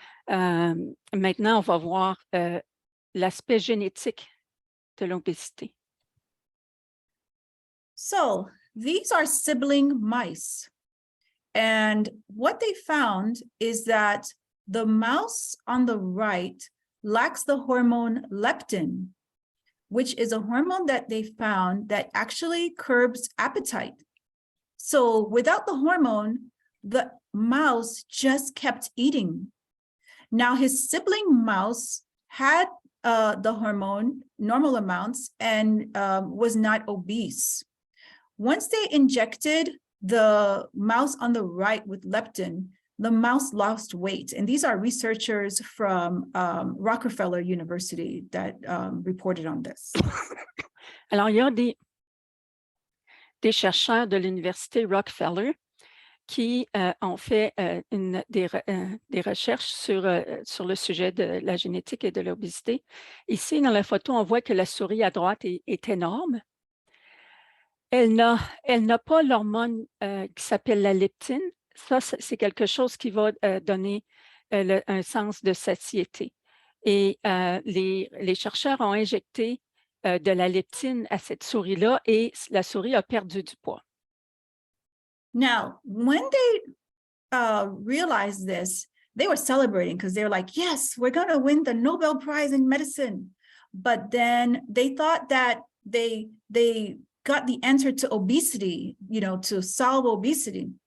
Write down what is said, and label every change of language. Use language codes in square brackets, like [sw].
[fr] Maintenant, on va voir l'aspect génétique de l'obésité. [en] So these are sibling mice. And what they found is that the mouse on the right lacks the hormone leptin, which is a hormone that they found that actually curbs appetite. So without the hormone, the mouse just kept eating. Now his sibling mouse had the hormone, normal amounts, and was not obese. Once they injected the mouse on the right with leptin, the mouse lost weight. And these are researchers from Rockefeller University that reported on this. [fr] Alors, il y a des chercheurs de l'Université Rockefeller qui ont fait des recherches sur le sujet de la génétique et de l'obésité. Ici, dans la photo, on voit que la souris à droite est énorme. Elle n'a pas l'hormone qui s'appelle la leptine. Ça, c'est quelque chose qui va donner un sens de satiété. Et les chercheurs ont injecté de la leptine à cette souris-là et la souris a perdu du poids. [en] Now, when they realized this, they were celebrating because they were like, yes, we're going to win the Nobel Prize in medicine. But then they thought that they got the answer to obesity, to solve obesity.